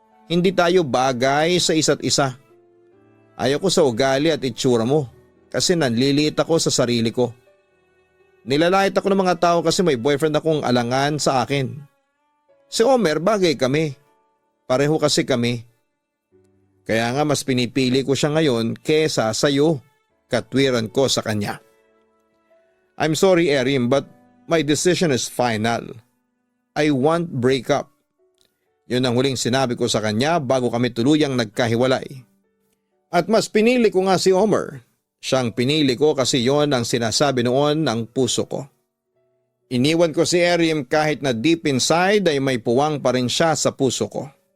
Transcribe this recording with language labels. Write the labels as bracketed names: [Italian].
[Filipino] Hindi tayo bagay sa isa't isa. Ayaw ko sa ugali at itsura mo kasi nanliliit ako sa sarili ko. Nilalait ako ng mga tao kasi may boyfriend akong alangan sa akin. Si Omer, bagay kami. Pareho kasi kami. Kaya nga mas pinipili ko siya ngayon kesa sa iyo, katwiran ko sa kanya. [English] I'm sorry, Erim, but my decision is final. I want breakup. [Filipino] Yun ang huling sinabi ko sa kanya bago kami tuluyang nagkahiwalay. At mas pinili ko nga si Omer. Siyang pinili ko kasi yon ang sinasabi noon ng puso ko. Iniwan ko si Erim kahit na [English] deep inside [Filipino] ay may puwang pa rin siya sa puso ko.